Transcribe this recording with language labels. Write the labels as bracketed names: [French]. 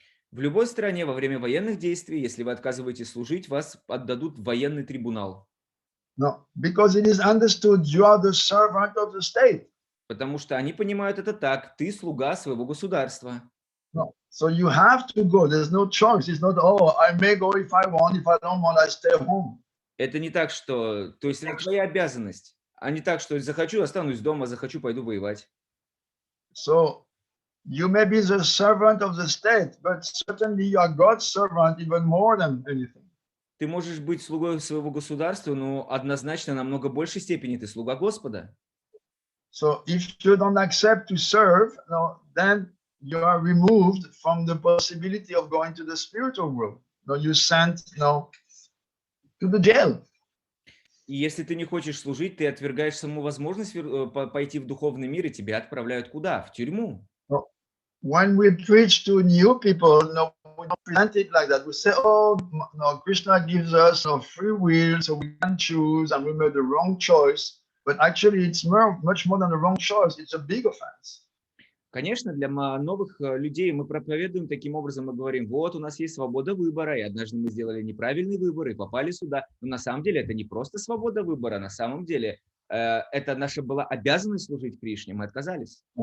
[Russian] В любой стране во время военных действий, если вы отказываетесь служить, вас отдадут в военный трибунал. [English] No, because it is understood you are the servant of the state. [Russian] Потому что они понимают это так, ты слуга своего государства. [English] No. So you have to go. There's no choice. It's not, oh, I may go if I want. If I don't want, I stay home. [Russian] Это не так, что... То есть это твоя обязанность, а не так, что захочу, останусь дома, захочу, пойду воевать. [English] So you may be the servant of the state, but certainly you are God's servant even more than anything. [Russian] Ты можешь быть слугой своего государства, но однозначно намного большей степени ты слуга Господа. [English] So if you don't accept to serve, no, then you are removed from the possibility of going to the spiritual world. No, you sent, no, to the jail. [Russian] И если ты не хочешь служить, ты отвергаешь саму возможность пойти в духовный мир, и тебя отправляют куда? В тюрьму. [English] When we preach to new people, no, we don't present it like that. We say, oh, no, Krishna gives us no free will, so we can choose, and we made the wrong choice. But actually, it's much more than a wrong choice. It's a big offense. [Russian] Конечно, для новых людей мы проповедуем таким образом, мы говорим, вот у нас есть свобода выбора, и однажды мы сделали неправильный выбор и попали сюда. Но на самом деле это не просто свобода выбора, на самом деле это наша была обязанность служить Кришне, мы отказались.